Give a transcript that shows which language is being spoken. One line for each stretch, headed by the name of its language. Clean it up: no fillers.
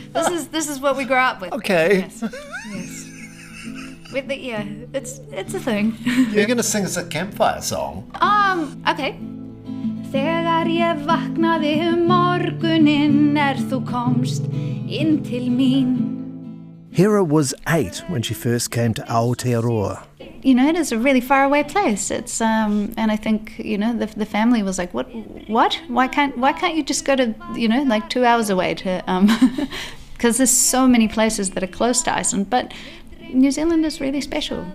English: This is what we grew up with. Okay. Yes. With it's a thing. You're going to sing us a campfire song. Okay.
Icelandic: Þegar ég vaknaði morguninn þú komst inn til mín.
English: Hera was 8 when she first came to Aotearoa. It is a really far away place. It's and I think the family was like, what? Why can't you just go to like 2 hours away to because there's so many places that are close to Iceland, but New Zealand is really special.